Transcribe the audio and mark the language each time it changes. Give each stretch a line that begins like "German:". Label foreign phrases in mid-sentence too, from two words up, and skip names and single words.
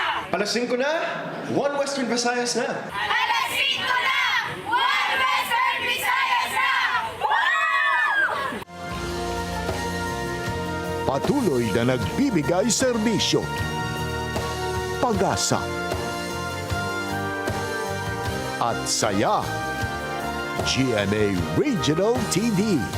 Filipino: Alas 5 na, One Western Visayas na. Alas 5 na! One Western Visayas na! Wow! Patuloy na nagbibigay serbisyo. Pag-asa. At saya. GMA Regional TV.